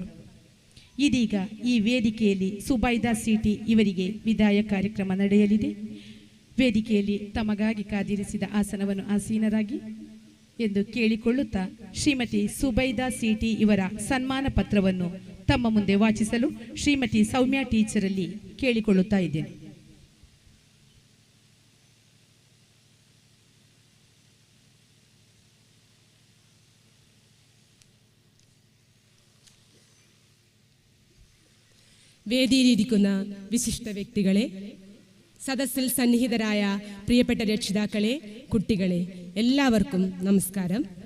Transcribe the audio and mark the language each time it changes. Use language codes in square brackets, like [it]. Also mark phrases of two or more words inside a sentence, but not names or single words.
[kn] ಇದೀಗ ಈ ವೇದಿಕೆಯಲ್ಲಿ ಸುಬೈದಾ ಸಿಟಿ ಇವರಿಗೆ ವಿದಾಯ ಕಾರ್ಯಕ್ರಮ ನಡೆಯಲಿದೆ. ವೇದಿಕೆಯಲ್ಲಿ ತಮಗಾಗಿ ಕಾದಿರಿಸಿದ ಆಸನವನ್ನು ಆಸೀನರಾಗಿ ಎಂದು ಕೇಳಿಕೊಳ್ಳುತ್ತಾ ಶ್ರೀಮತಿ ಸುಬೈದಾ ಸಿಟಿ ಇವರ ಸನ್ಮಾನ ಪತ್ರವನ್ನು ತಮ್ಮ ಮುಂದೆ ವಾಚಿಸಲು ಶ್ರೀಮತಿ ಸೌಮ್ಯ ಟೀಚರಲ್ಲಿ ಕೇಳಿಕೊಳ್ಳುತ್ತಾ ಇದ್ದೇನೆ. [ml] വേദിയിലിരിക്കുന്ന വിശിഷ്ട വ്യക്തികളെ, സദസ്സിൽ സന്നിഹിതരായ പ്രിയപ്പെട്ട രക്ഷിതാക്കളെ, കുട്ടികളെ, എല്ലാവർക്കും നമസ്കാരം.